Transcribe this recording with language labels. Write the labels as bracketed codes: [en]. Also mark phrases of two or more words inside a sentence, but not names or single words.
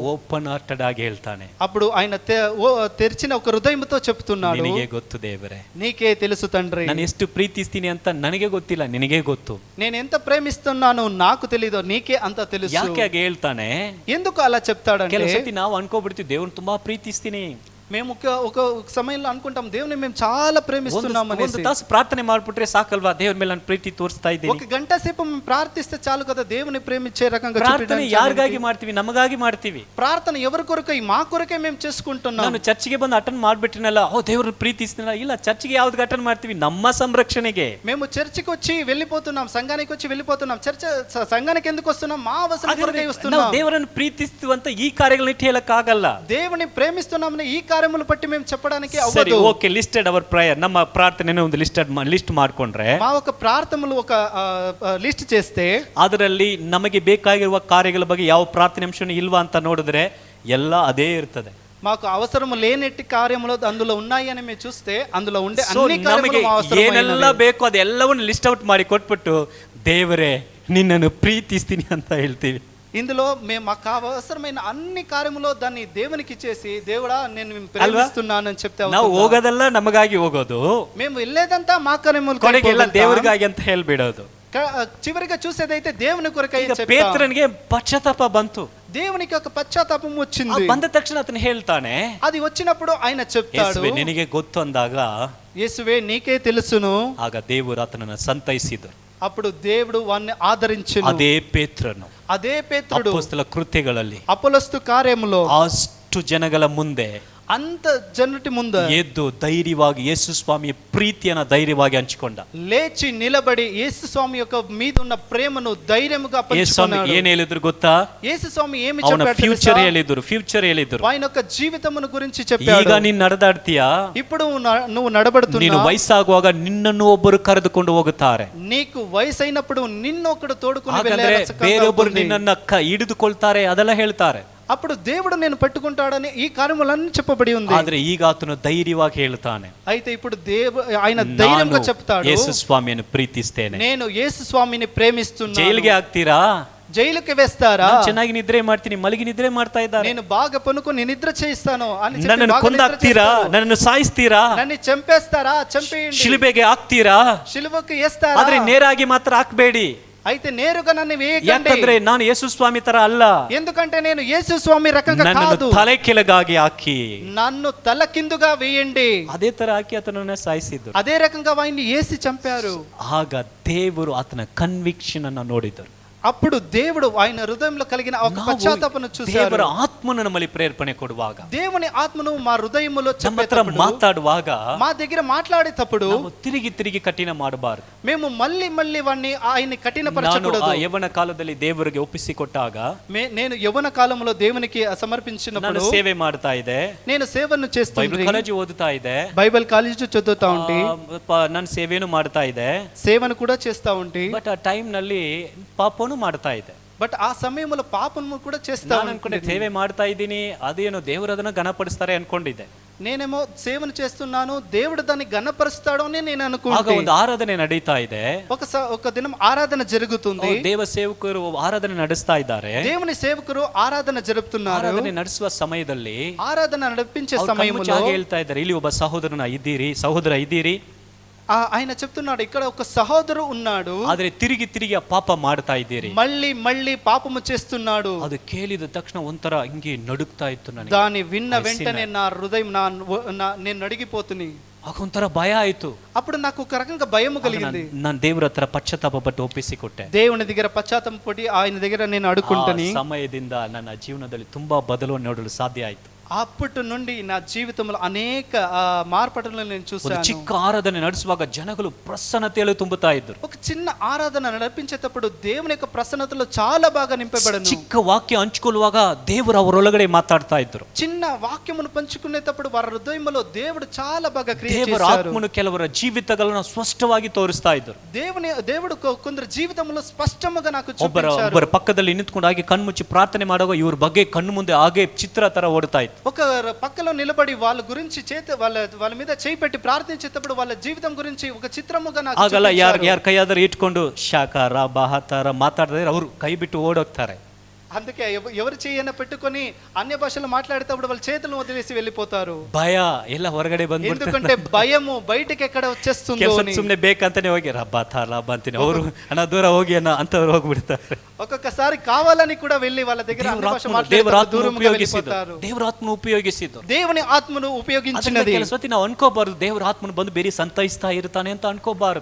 [en] open hearted [kn] ಆಗಿ ಹೇಳ್ತಾನೆ. [te] అప్పుడు ఆయన తెరిచిన ఒక హృదయంతో చెప్తున్నాడు, [kn] ನಿನಗೆ ಗೊತ್ತು ದೇವರೇ, [te] నీకే తెలుసు తండ్రి, [kn] ನಾನು ಎಷ್ಟು ಪ್ರೀತಿಸ್ತೀನಿ ಅಂತ ನನಗೆ ಗೊತ್ತಿಲ್ಲ, ನಿನಗೆ ಗೊತ್ತು. [te] నేను ఎంత ప్రేమిస్తున్నానో నాకు తెలీదు, నీకే అంత తెలుసు. [kn] ಯಾಕೆ ಹಾಗೆ ಹೇಳ್ತಾನೆ? [te] ఎందుకు అలా చెప్తాడంటే, [kn] ಕೆಲವು ಸತಿ ನಾವು ಅನ್ಕೋಬಿಡ್ತೀವಿ ದೇವ್ರನ್ನ ತುಂಬಾ ಪ್ರೀತಿಸ್ತೀನಿ. [te] మేము ఒక సమయంలో అనుకుంటాం దేవుని మేము చాలా ప్రేమిస్తున్నాం అనేసి. [kn] ಒಂದು ತಾಸು ಪ್ರಾರ್ಥನೆ ಮಾಡ್ಬಿಟ್ರೆ ಸಾಕಲ್ವಾ ದೇವ್ರ ಮೇಲೆ ನಾನು ಪ್ರೀತಿ ತೋರಿಸ್ತಾ ಇದ್ದೀನಿ. [te] ఒక గంట సేపు ప్రార్థిస్తే చాలు కదా దేవుని ప్రేమించే రకంగా. [kn] ಪ್ರಾರ್ಥನೆ ಯಾರಿಗಾಗಿ ಮಾಡ್ತೀವಿ? ನಮಗಾಗಿ ಮಾಡ್ತೀವಿ. [te] ప్రార్థన ఎవరి కొరకై? మా కొరకే మేము చేసుకుంటున్నాం. [kn] ನಾನು ಚರ್ಚಿಗೆ ಬಂದು ಅಟೆಂಡ್ ಮಾಡ್ಬಿಟ್ಟಿನಲ್ಲ, ಓ ದೇವ್ರನ್ನ ಪ್ರೀತಿಸ್ತೀನಲ್ಲ. ಇಲ್ಲ, ಚರ್ಚಿಗೆ ಯಾವ್ದು ಅಟೆಂಡ್ ಮಾಡ್ತೀವಿ? ನಮ್ಮ ಸಂರಕ್ಷಣೆಗೆ. [te] మేము చర్చికి వచ్చి వెళ్ళిపోతున్నాం, సంఘానికి వచ్చి వెళ్ళిపోతున్నాం. సంఘానికి ఎందుకు వస్తున్నాం? మా అవసరం కొరకై వస్తున్నాం. [kn] ನಾವು ದೇವರನ್ನು ಪ್ರೀತಿಸ್ತೀವಂತ ಈ ಕಾರ್ಯಗಳನ್ನ ಇಟ್ಟು ಹೇಳಕ್ಕಾಗಲ್ಲ. [te] దేవుని ప్రేమిస్తున్నామని ఈ కార్యములు బట్టి మేము చెప్పడానికి [kn] ಸರಿ, [te] అవ్వదు. [en] okay, listed our prayer. [kn] ನಮ್ಮ ಪ್ರಾರ್ಥನೆನ ಒಂದು ಲಿಸ್ಟ್ ಮಾಡ್ಕೊಂಡ್ರೆ, [te] మా ఒక ప్రార్థనలు ఒక లిస్ట్ చేస్తే, [kn] ಅದರಲ್ಲಿ ನಮಗೆ ಬೇಕಾಗಿರುವ ಕಾರ್ಯಗಳ ಬಗ್ಗೆ ಯಾವ ಪ್ರಾರ್ಥನೆ ಅಂಶನೂ ಇಲ್ವಾ ಅಂತ ನೋಡಿದ್ರೆ ಎಲ್ಲ ಅದೇ ಇರ್ತದೆ. [te] మాకు అవసరం లేనట్టి కార్యములు అందులో ఉన్నాయి అని మేము చూస్తే అందులో ఉండే So, అన్ని కార్యములు మా అవసరం [kn] ಏನೆಲ್ಲ ಬೇಕು ಅದೆಲ್ಲವನ್ನು [en] list out [kn] ಮಾಡಿ ಕೊಟ್ಬಿಟ್ಟು, ದೇವರೇ ನಿನ್ನನ್ನು ಪ್ರೀತಿಸ್ತೀನಿ ಅಂತ ಹೇಳ್ತೀವಿ. [te] ఇందులో మేము మాకు అవసరమైన అన్ని కార్యములో దాన్ని దేవునికి ఇచ్చేసి, దేవుడా నేను ప్రేమిస్తున్నానని చెప్తే, [kn] ನಾವು ಹೋಗೋದೆಲ್ಲ ನಮಗಾಗಿ ಹೋಗೋದು, [te] మేము వెళ్ళేదంతా మా కార్యములు [kn] ಕೊನೆಗೆಲ್ಲ ದೇವರಿಗಾಗಿ ಅಂತ ಹೇಳ್ಬಿಡೋದು. [te] చివరిగా చూసేదైతే దేవుని కొరకై చెప్తాం. [kn] ಪೇತ್ರನಿಗೆ ಪಶ್ಚಾತ್ತಾಪ ಬಂತು. [te] దేవునికి ఒక పశ్చాత్తాపం వచ్చింది. [kn] ಬಂದ ತಕ್ಷಣ అతను ಹೇಳ್ತಾನೆ, [te] అది వచ్చినప్పుడు ఆయన చెప్తాడు, [kn] ಯೇಸುವೆ ನಿನಗೆ ಗೊತ್ತು ಅಂದಾಗ, [te] యేసువే నీకే తెలుసును. [kn] ಆಗ ದೇವರು ಆತನನ್ನು ಸಂತೈಸಿದರು. [te] అప్పుడు దేవుడు వారిని ఆదరించెను. [kn] ಅದೇ ಪೇತ್ರನು [te] అదే పేతురుడు [kn] ಅಪೊಸ್ತಲ ಕೃತ್ಯಗಳಲ್ಲಿ [te] అపొస్తలుల కార్యములో [kn] ಅಷ್ಟು ಜನಗಳ ಮುಂದೆ [te] అంత జనటి ముందు [kn] ಎದ್ದು ಧೈರ್ಯವಾಗಿ ಯೇಸು ಸ್ವಾಮಿಯ ಪ್ರೀತಿಯನ್ನು ಧೈರ್ಯವಾಗಿ ಹಂಚಿಕೊಂಡ. [te] లేచి నిలబడి యేసు స్వామి యొక్క మీద ఉన్న ప్రేమను ధైర్యముగా [kn] ಯೇಸು ಸ್ವಾಮಿ [te] పంచుకున్నాడు. [kn] ಏನ್ ಹೇಳಿದ್ರು ಗೊತ್ತಾ? [te] యేసు స్వామి ఏమి [kn] ಅವನ [te] చెప్పాడు [kn] ಫ್ಯೂಚರ್ [te] తెలుసా? [kn] ಹೇಳಿದ್ರು. [te] ఆయన యొక్క జీవితమును గురించి [kn] ಈಗ [te] చెప్పాడు. [kn] ನೀನ್ ನಡೆದಾಡ್ತೀಯಾ? [te] ఇప్పుడు నువ్వు నడబడుతున్నా, [kn] ನೀನು ವಯಸ್ಸಾಗುವಾಗ ನಿನ್ನನ್ನು ಒಬ್ಬರು ಕರೆದುಕೊಂಡು ಹೋಗುತ್ತಾರೆ. [te] నీకు వయసు అయినప్పుడు నిన్నొకడు తోడుకుని [kn] ಹಾಗಾದ್ರೆ [te] వెళ్ళే [kn] ಬೇರೊಬ್ಬರು ನಿನ್ನನ್ನ ಹಿಡಿದುಕೊಳ್ತಾರೆ, ಅದೆಲ್ಲ ಹೇಳ್ತಾರೆ. [te] అప్పుడు దేవుడు నేను పెట్టుకుంటాడని ఈ కార్యములన్నీ చెప్పబడి ఉంది. [kn] ಆದ್ರೆ ಈಗ ಆತನು ಧೈರ್ಯವಾಗಿ ಹೇಳ್ತಾನೆ, [te] అయితే ఇప్పుడు ఆయన ధైర్యంగా చెప్తాడు, [kn] ಯೇಸು ಸ್ವಾಮಿಯನ್ನು ಪ್ರೀತಿಸ್ತೇನೆ. [te] నేను యేసు స్వామిని ప్రేమిస్తున్నాను. [kn] ಜೈಲಿಗೆ ಹಾಕ್ತೀರಾ? [te] జైలుకి వేస్తారా? [kn] ಚೆನ್ನಾಗಿ ನಿದ್ರೆ ಮಾಡ್ತೀನಿ, ಮಲಗಿ ನಿದ್ರೆ ಮಾಡ್ತಾ ಇದ್ದಾರೆ. [te] నేను బాగా పనుకొని నిద్ర చేయిస్తాను అని చెప్పి [kn] ನನ್ನನ್ನು [te] బాగా నిద్ర [kn] ಕೊಂದಾಕ್ತೀರಾ? [te] చేస్తారు. [kn] ನನ್ನನ್ನು ಸಾಯಿಸ್ತೀರಾ? [te] నన్ను చంపేస్తారా? చంపేయండి. [kn] ಶಿಲುಬೆಗೆ ಹಾಕ್ತೀರಾ? [te] ಶಿಲುಬೆಗೆ వేస్తారా? [kn] ಆದ್ರೆ ನೇರಾಗಿ ಮಾತ್ರ ಹಾಕ್ಬೇಡಿ. [te] అయితే నేరుగా నన్ను వేయకండి. [kn] ಯಾಕಂದ್ರೆ ನಾನು ಯೇಸು ಸ್ವಾಮಿ ತರ ಅಲ್ಲ. [te] ఎందుకంటే నేను యేసు స్వామి రకంగా కాదు. [kn] ನನ್ನನ್ನು ತಲೆ ಕೆಳಗಾಗಿ ಹಾಕಿ, [te] నన్ను తల కిందుగా వేయండి. [kn] ಅದೇ ತರ ಹಾಕಿ ಆತನನ್ನ ಸಾಯಿಸಿದ್ರು. [te] అదే రకంగా ఆయన్ని వేసి చంపారు. [kn] ಆಗ ದೇವರು ಆತನ ಕನ್ವಿಕ್ಷನ್ ಅನ್ನು ನೋಡಿದರು. [te] అప్పుడు దేవుడు ఆయన హృదయంలో కలిగిన ఒక [kn] ನಾವು [te] పశ్చాత్తాపను చూశారు. [kn] ದೇವರ ಆತ್ಮನು ನಮ್ಮಲ್ಲಿ ಪ್ರೇರೇಪಣೆ ಕೊಡುವಾಗ, [te] దేవుని ఆత్మను మా హృదయములో [kn] ನಮ್ಮ ಹತ್ರ [te] చెప్పేటప్పుడు, [kn] ಮಾತಾಡುವಾಗ [te] మా దగ్గర మాట్లాడేటప్పుడు [kn] ನಾವು ತಿರುಗಿ ಕಠಿಣ ಮಾಡಬಾರದು. [te] మేము మళ్ళీ వాడిని ఆయన్ని [kn] ನಾನು [te] కఠినపరచకూడదు. [kn] ಆ ಯೌವನ ಕಾಲದಲ್ಲಿ ದೇವರಿಗೆ ಒಪ್ಪಿಸಿಕೊಟ್ಟಾಗ [te] నేను యవ్వన కాలంలో దేవునికి [kn] ನಾನು [te] సమర్పించినప్పుడు [kn] ಸೇವೆ ಮಾಡ್ತಾ ಇದ್ದೆ, [te] నేను సేవను [kn] ಬೈಬಲ್ [te] చేస్తుంటే, [kn] ಕಾಲೇಜ್ ಓದುತ್ತಾ ಇದ್ದೆ, [te] బైబిల్ కాలేజ్ చదువుతా ఉంటే, [kn] ನನ್ನ ಸೇವೆನೂ ಮಾಡ್ತಾ ಇದ್ದೆ. [te] సేవను కూడా చేస్తా ఉంటే, [kn] ಬಟ್ ಆ ಟೈಮ್ ನಲ್ಲಿ ಪಾಪನು ಮಾಡ್ತಾ ಇದ್ದೆ. [te] బట్ ఆ సమయంలో పాపము కూడా చేస్తా [kn] ನಾನು ಅನ್ಕೊಂಡೆ ಸೇವೆ ಮಾಡ್ತಾ ಇದ್ದೀನಿ, ಅದೇನೋ ದೇವರು ಅದನ್ನ ಘನಪಡಿಸ್ತಾರೆ ಅನ್ಕೊಂಡಿದ್ದೆ. [te] నేనేమో సేవను చేస్తున్నాను, దేవుడు దాన్ని ఘనపరుస్తాడు అని నేను [kn] ಆಗ [te] అనుకుంటే, [kn] ಒಂದು ಆರಾಧನೆ ನಡೀತಾ ಇದೆ, [te] ఒక దినం ఆరాధన జరుగుతుంది, [kn] ದೇವ ಸೇವಕರು ಆರಾಧನೆ ನಡೆಸ್ತಾ ಇದ್ದಾರೆ. [te] దేవుని సేవకురు ఆరాధన జరుపుతున్నారు. [kn] ಆರಾಧನೆ ನಡೆಸುವ ಸಮಯದಲ್ಲಿ [te] ఆరాధన నడిపించే [kn] ಅವ್ರು [te] సమయంలో [kn] ಕಣ್ಮುಚ್ಚಾಗಿ ಹೇಳ್ತಾ ಇದ್ದಾರೆ, ಇಲ್ಲಿ ಒಬ್ಬ ಸಹೋದರ ಇದ್ದೀರಿ, [te] ఆయన చెప్తున్నాడు, ఇక్కడ ఒక సహోదరు ఉన్నాడు, [kn] ಆದ್ರೆ ತಿರುಗಿ ಆ ಪಾಪ ಮಾಡ್ತಾ ಇದ್ದೀರಿ. [te] మళ్ళీ పాపము చేస్తున్నాడు. [kn] ಅದು ಕೇಳಿದ ತಕ್ಷಣ ಒಂಥರ ಹಿಂಗೆ ನಡುಗ್ತಾ ಇತ್ತು ನನಗೆ. [te] దాన్ని విన్న వెంటనే నా హృదయం నేను నడిగిపోతుని, [kn] ಆಗೊಂಥರ ಭಯ ಆಯ್ತು. [te] అప్పుడు నాకు ఒక రకంగా భయము కలిగింది. [kn] ನಾನು ದೇವರ ಹತ್ರ ಪಶ್ಚಾತ್ತಾಪ ಪಟ್ಟು ಒಪ್ಪಿಸಿಕೊಟ್ಟೆ. [te] దేవుని దగ్గర పశ్చాత్తాపం పడి ఆయన దగ్గర నేను అడుక్కుంటని, [kn] ಸಮಯದಿಂದ ನನ್ನ ಜೀವನದಲ್ಲಿ ತುಂಬಾ ಬದಲಾವಣೆ ನೋಡಲು ಸಾಧ್ಯ ಆಯ್ತು. [te] అప్పటి నుండి నా జీవితంలో అనేక మార్పులను నేను [kn] ಒಂದು [te] చూశాను. [kn] ಚಿಕ್ಕ ಆರಾಧನೆ ನಡೆಸುವಾಗ ಜನಗಳು ಪ್ರಸನ್ನತೆಯಲ್ಲಿ ತುಂಬುತ್ತಾ ಇದ್ದರು. [te] ఒక చిన్న ఆరాధన నడిపించేటప్పుడు దేవుని యొక్క ప్రసన్నతలో చాలా బాగా నింపబడను. [kn] ಚಿಕ್ಕ ವಾಕ್ಯ ಹಂಚಿಕೊಳ್ಳುವಾಗ ದೇವರು ಅವರೊಳಗಡೆ ಮಾತಾಡ್ತಾ ಇದ್ರು. [te] చిన్న వాక్యమును పంచుకునేటప్పుడు వారి హృదయంలో దేవుడు చాలా బాగా క్రియ [kn] ದೇವರ [te] చేశారు. [kn] ಆತ್ಮನು ಕೆಲವರ ಜೀವಿತಗಳನ್ನು ಸ್ಪಷ್ಟವಾಗಿ ತೋರಿಸ್ತಾ ಇದ್ರು. [te] దేవుడు కొందరు జీవితంలో స్పష్టంగా నాకు [kn] ಒಬ್ಬರ [te] చూపించారు. [kn] ಪಕ್ಕದಲ್ಲಿ ನಿಂತ್ಕೊಂಡು ಹಾಗೆ ಕಣ್ಮುಚ್ಚಿ ಪ್ರಾರ್ಥನೆ ಮಾಡುವಾಗ ಇವ್ರ ಬಗ್ಗೆ ಕಣ್ಣು ಮುಂದೆ ಹಾಗೆ ಚಿತ್ರ ತರ ಓಡ್ತಾ ಇತ್ತು. [te] ఒక పక్కలో నిలబడి వాళ్ళ గురించి వాళ్ళ మీద చేయి పెట్టి ప్రార్థించేటప్పుడు వాళ్ళ జీవితం గురించి ఒక చిత్రముగా నాకు [kn] ಆಗಲ್ಲ, [te] చూపించారు. [kn] ಯಾರ ಕೈಯಾದರೂ ಇಟ್ಕೊಂಡು ಶಾಕಾರ ಬಾಹತಾರ ಮಾತಾಡಿದ್ರೆ ಅವರು ಕೈ ಬಿಟ್ಟು ಓಡೋಗ್ತಾರೆ. [te] అందుకే ఎవరు చేయన పెట్టుకొని అన్య భాషలు మాట్లాడేటప్పుడు వాళ్ళ చేతులు వదిలేసి వెళ్ళిపోతారు. [kn] ಭಯ ಎಲ್ಲ ಹೊರಗಡೆ ಬಂದ್ಬಿಡ್ತಾರೆ. [te] ఎందుకంటే భయము బయటికి ఎక్కడ వచ్చేస్తుందో అని. [kn] ಸುಮ್ಮನೆ ಬೇಕಂತಾನೆ ಹೋಗಿ ರಬ್ಬ ಅಂತೀನಿ, ಅವರು ಅಣ್ಣ ದೂರ ಹೋಗಿ ಅಣ್ಣ ಅಂತವ್ರು ಹೋಗ್ಬಿಡ್ತಾರೆ. [te] ఒక్కొక్కసారి కావాలని కూడా వెళ్ళి వాళ్ళ దగ్గర అన్య భాష మాట్లాడేటప్పుడు దూరంగా వెళ్ళిపోతారు. [kn] ದೇವರ ಆತ್ಮನು ಉಪಯೋಗಿಸಿದ್ರು. [te] దేవుని ఆత్మను ఉపయోగించినది. [kn] ಕೆಲಸತಿ ನಾವು ಅನ್ಕೋಬಾರದು ದೇವರ ಆತ್ಮನು ಬಂದು ಬೇರೆ ಸಂತೈಸ್ತಾ ಇರ್ತಾನೆ ಅಂತ ಅನ್ಕೋಬಾರದು.